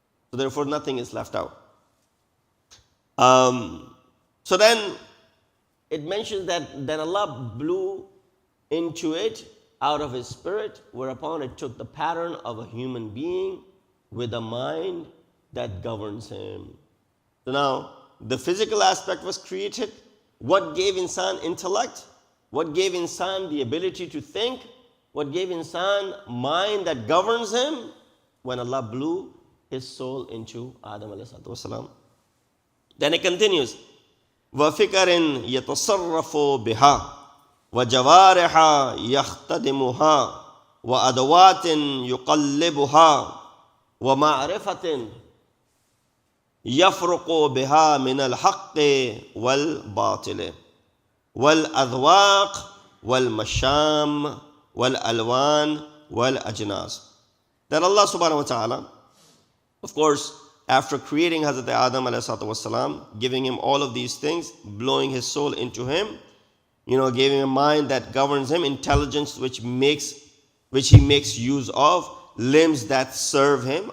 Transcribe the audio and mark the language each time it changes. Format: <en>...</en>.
<en>So therefore nothing is left out. So then it mentions that then Allah blew into it out of His Spirit, whereupon it took the pattern of a human being with a mind that governs him. So now, the physical aspect was created. What gave Insan intellect? What gave Insan the ability to think? What gave Insan mind that governs him? When Allah blew His soul into Adam alayhi salatu wasalam. Then it continues,</en> <ar>وَفِكَرٍ يَتَصَرَّفُ بِهَا وَجَوَارِحَ يَخْتَدِمُهَا وَأَدَوَاتٍ يُقَلِّبُهَا وَمَعْرِفَةٍ يَفْرُقُ بِهَا مِنَ الْحَقِّ وَالْبَاطِلِ وَالْأَذْوَاقِ وَالْمَشَامِ وَالْأَلْوَانِ وَالْأَجْنَاسِ.</ar> <en>That Allah subhanahu wa ta'ala, of course, after creating Hazrat Adam alayhi wasalam, giving him all of these things, blowing his soul into him, gave him a mind that governs him, intelligence which he makes use of, limbs that serve him.</en>